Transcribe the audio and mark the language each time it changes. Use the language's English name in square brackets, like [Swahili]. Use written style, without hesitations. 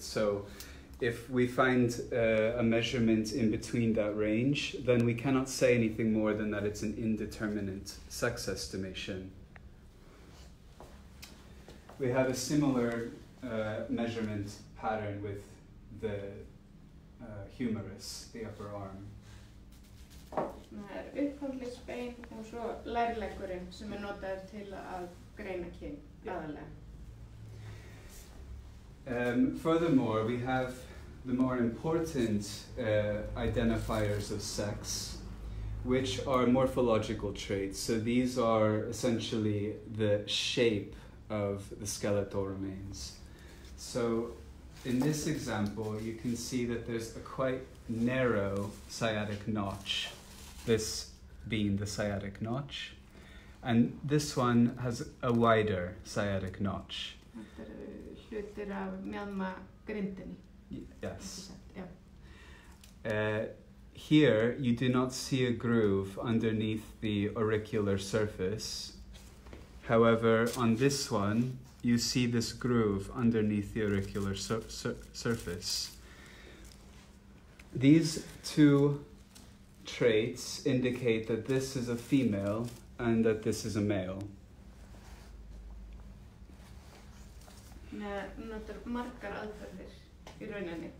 [English] So if we find a measurement in between that range, then we cannot say anything more than that it's an indeterminate sex estimation. We have a similar measurement pattern with the humerus, the upper arm. [Icelandic] Það upphandlegsbein og svo lærleggurinn sem notaður til að greina kyn, aðalega. [English] Furthermore, we have the more important identifiers of sex, which are morphological traits. So these are essentially the shape of the skeletal remains. So in this example, you can see that there's a quite narrow sciatic notch, this being the sciatic notch, and this one has a wider sciatic notch. [Icelandic] Hlutir af mjálmagrindinni. [English] Yes. Here, you do not see a groove underneath the auricular surface. However, on this one, you see this groove underneath the auricular surface. These two traits indicate that this is a female and that this is a male. [Icelandic] Notar margar aðferðir í rauninni.